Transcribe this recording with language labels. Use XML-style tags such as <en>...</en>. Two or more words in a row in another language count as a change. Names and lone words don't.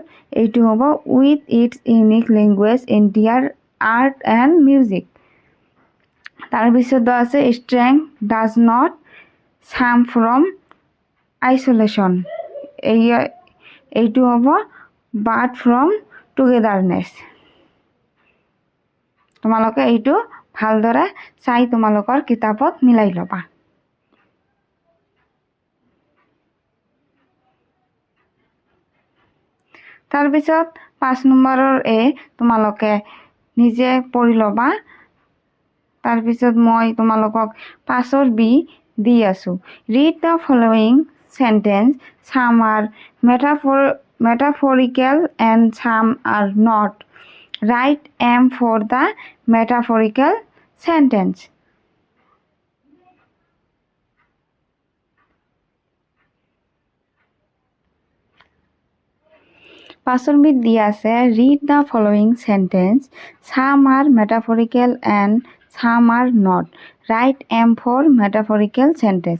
<as>এইটো হ'ব</as> <en>with its unique language, Indian art and music.</en> <as>তাৰপিছত আছে</as> <en>strength does not come from isolation.</en> <as>এইটো হ'ব</as> <en>but from togetherness.</en> <as>তোমালোকে এইটো ভালদৰে চাই তোমালোকৰ কিতাপত মিলাই ল'বা। তাৰপিছত 5 নম্বৰৰ তোমালোকে নিজে পঢ়ি ল'বা। তাৰপিছত মই তোমালোকক 5ৰ বি দি আছো।</as> <en>read the following sentence, some are metaphorical and some are not. Write M for the metaphorical sentence.</en> <as>পাঁচৰ বিধ দিয়া আছে,</as> <en>read the following sentence, some are metaphorical and some are not. write M for metaphorical sentence.</en>